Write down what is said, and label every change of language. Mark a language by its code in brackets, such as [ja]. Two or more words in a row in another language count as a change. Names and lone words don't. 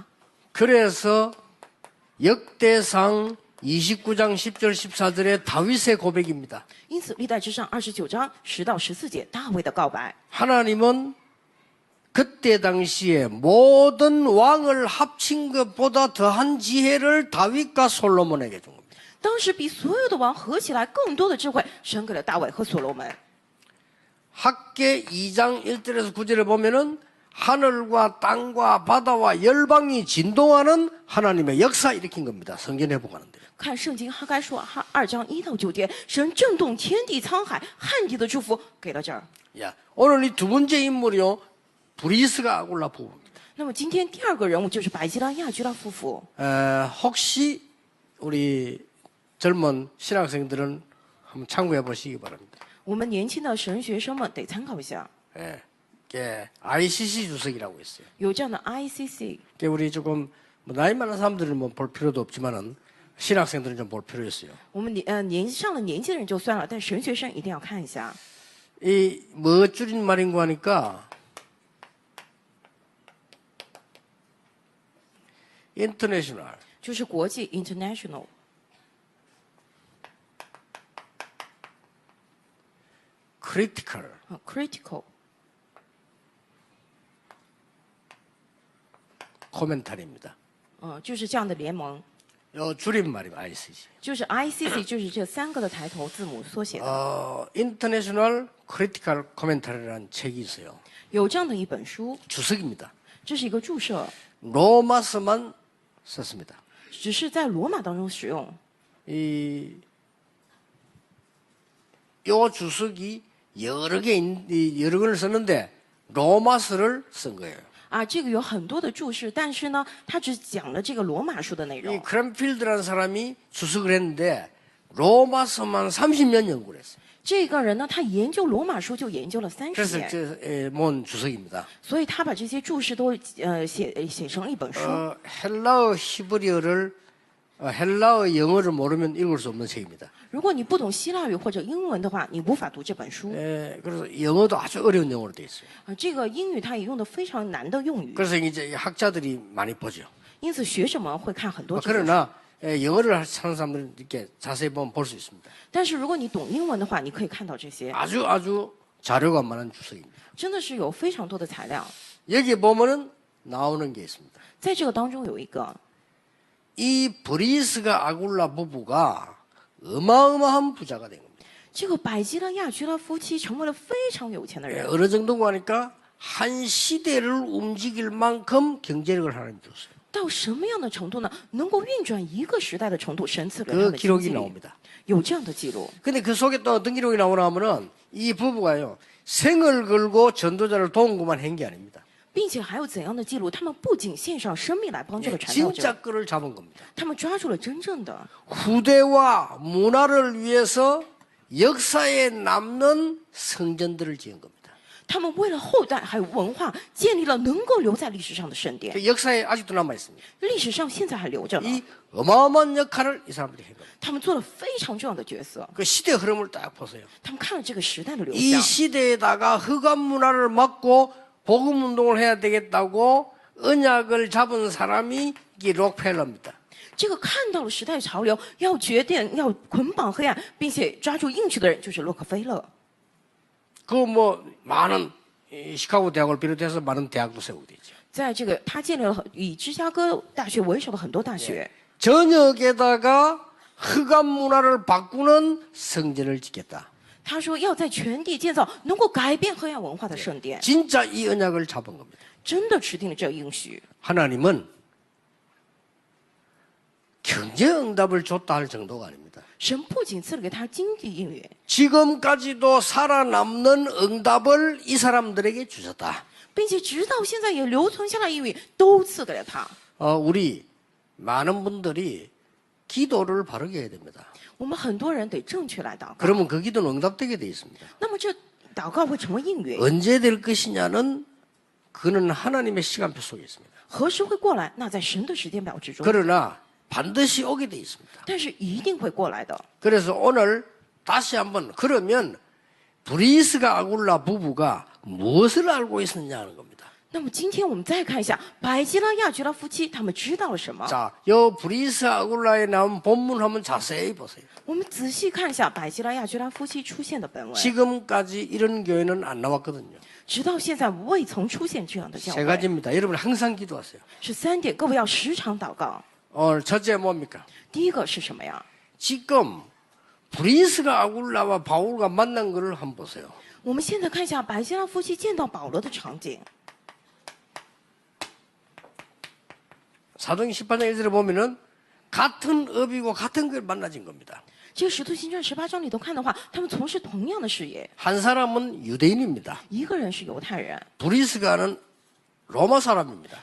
[ko] 그래서 역대상 29장 10절 14절의 다윗의 고백입니다. [zh] 因此，历代之上29章10到14节，大卫的告白。 [ko] 하나님은 그때 당시에 모든 왕을 합친 것보다 더한 지혜를 다윗과 솔로몬에게 준 겁니다. [zh] 当时比所有的王合起来更多的智慧，神给了大卫和所罗门。 [ko] 학계 2장 1절에서 9절을 보면은 하늘과 땅과 바다와 열방이 진동하는 하나님의 역사 일으킨 겁니다. 성전 회복하는데. [zh] 看圣经哈该说2章1到9节，神震动天地沧海，旱地的祝福给了这儿。 [ko] 야, 오늘 이 두 번째 인물이요. 브리스가 아굴라 부부입니다. [zh] 那么今天第二个人物就是百基拉、亚居拉夫妇。 [ko] 혹시 우리 젊은 신학생들은 한번 참고해 보시기 바랍니다. [zh] 我们年轻的神学生们得参考一下， [ko] 예, 이게 ICC 주석이라고 있어요. [zh] 有这样的 ICC。 [ko] 이게 우리 조금 뭐 나이 많은 사람들은 뭐 볼 필요도 없지만은 신학생들은 좀 볼 필요 있어요. [zh] 我们上了年纪的人就算了，但神学生一定要看一下。 [ko] 이 뭐 줄인 말인고 하니까 인터내셔널 [zh] 就是国际 international， [en] critical critical [ko] 코멘터리입니다. [zh] 就是这样的联盟， [ko] 요 줄임말이에요, ICC. [zh] 就是 ICC， 就是这3个的抬头字母缩写的。 [ko] International Critical Commentary라는 책이 있어요. [zh] 有这样的一本书， [ko] 주석입니다. [zh] 这是一个注释， [ko] 로마서만 썼습니다. [zh] 只是在罗马当中使用。 [ko] 요 주석이 여러 권을 썼는데 로마서를 쓴 거예요. [zh] 这个有很多的注释，但是呢，它只讲了这个罗马书的内 [ko] 이 [zh] 容。 [ko] 크랜필드라는 사람이 주석을 했는데 로마서만 30년 연구를 했어요. [zh] 这个人呢，他研究罗马书就研究了30 [ko] 그래서 [zh] 年， [ko] 모은 주석입니다. [zh] 所以他把这些注释都写成了一本书。 [ko] 헬라어 히브리어를 헬라어 영어를 모르면 읽을 수 없는 책입니다. [zh] 如果你不懂希腊语或者英文的话，你无法读这本书。 [ko] 그래서 영어도 아주 어려운 영어로 돼 있어요. [zh] 这个英语它也用的非常难的用语， [ko] 그래서 이제 학자들이 많이 보죠. [zh] 因此学者们会看很多这本书。 [ko] 그러나 영어를 하는 사람들은 이렇게 자세히 보면 볼 수 있습니다. [zh] 但是如果你懂英文的话，你可以看到这些， [ko] 아주 자료가 많은 주석입니다. [zh] 真的是有非常多的材料。 [ko] 여기 보면은 나오는 게 있습니다. [zh] 在这个当中有一个， [ko] 이 브리스가 아굴라 부부가 어마어마한 부자가 된 겁니다. [zh] 这个百基拉、亚居拉夫妻成为了非常有钱的人。 [ko] 어느 정도고 하니까 한 시대를 움직일 만큼 경제력을 하나님 줬어요. [zh] 到什么样的程度呢？能够运转一个时代的程度，神赐给他 [ko] 그 [zh] 的经 [ko] 기록이 [zh] 济力， [ko] 나옵니다. [zh] 有这样的记录。 [ko] 근데 그 속에 또 어떤 기록이 나오나 하면은 이 부부가요 생을 걸고 전도자를 도운 것만 한 게 아닙니다. [zh] 并且还有怎样的记录？他们不仅献上生命来帮助了传道者， [ko] 진짜 끈을 잡은 겁니다. [zh] 他们抓住了真正的 [ko] 후대와 문화를 위해서 역사에 남는 성전들을 지은 겁니다. [zh] 他们为了后代还有文化，建立了能够留在历史上的圣殿， [ko] 그 역사에 아직도 남아 있습니다. [zh] 历史上现在还留着呢。 [ko] 이 어마어마한 역할을 이 사람들이 한 겁니다. [zh] 他们做了非常重要的角色， [ko] 그 시대 흐름을 딱 보세요. [zh] 他们看了这个时代的流 [ko] 이 [zh] 向， [ko] 시대에다가 흑암 문화를 막고 복음 운동을 해야 되겠다고 언약을 잡은 사람이 이 록펠러입니다. [zh] 这个看到了时代潮流，要决定要捆绑黑暗，并且抓住应许的人就是洛克菲勒。 [ko] 그 뭐 많은 시카고 대학을 비롯해서 많은 대학도 세우게 되죠. [zh] 在这个，他建立了以芝加哥大学为首的很多大学。 [ko] 전역에다가 흑암 문화를 바꾸는 성전을 짓겠다. [zh] 他说要在全地建造能够改变黑暗文化的圣殿， [ko] 진짜 이 언약을 잡은 겁니다. [zh] 真的持定了这个应许。 [ko] 하나님은 경제 응답을 줬다 할 정도가 아닙니다. [zh] 神不仅赐了给他经济应允， [ko] 지금까지도 살아남는 응답을 이 사람들에게 주셨다. [zh] 并且直到现在也留存下来应允，都赐给了他。 [ko] 우리 많은 분들이 기도를 바르게 해야 됩니다. [zh] 我们很多人得正确来祷告， [ko] 그러면 그 기도는 응답되게 돼 있습니다. [zh] 那么这祷告会成为应允。 [ko] 언제 될 것이냐는 그는 하나님의 시간표 속에 있습니다. [zh] 何时会过来？那在神的时间表之中， [ko] 그러나 반드시 오게 돼 있습니다. [zh] 但是一定会过来的。 [ko] 그래서 오늘 다시 한번 그러면 브리스가 아굴라 부부가 무엇을 알고 있었냐 하는 겁니다. [zh] 那么今天我们再看一下百基拉亚居拉夫妻，他们知道了什么？ [ko] 자, 요 브리스 아굴라에 나온 본문 한번 자세히 보세요. [zh] 我们仔细看一下百基拉亚居拉夫妻出现的本文， [ko] 지금까지 이런 교회는 안 나왔거든요. [zh] 直到现在未曾出现这样的教 [ko] 세 [zh] 会。 [ko] 가지입니다. 여러분 항상 기도하세요. [zh] 是3点，各位要时常祷告。 [ko] 오늘 첫째 뭡니까? [zh] 第一个是什么呀？ [ko] 지금 브리스가 아굴라와 바울과 만난 것을 한번 보세요. [zh] 我们现在看一下百基拉夫妻见到保罗的场景。 [ko] 사도행 18장 1절에 보면은 같은 업이고 같은 걸 만나진 겁니다. [zh] 这个使徒行传18章里头看的话，他们从事同样的事业。 [ko] 한 사람은 유대인입니다. [zh] 一个人是犹太人， [ko] 브리스가는 로마 사람입니다.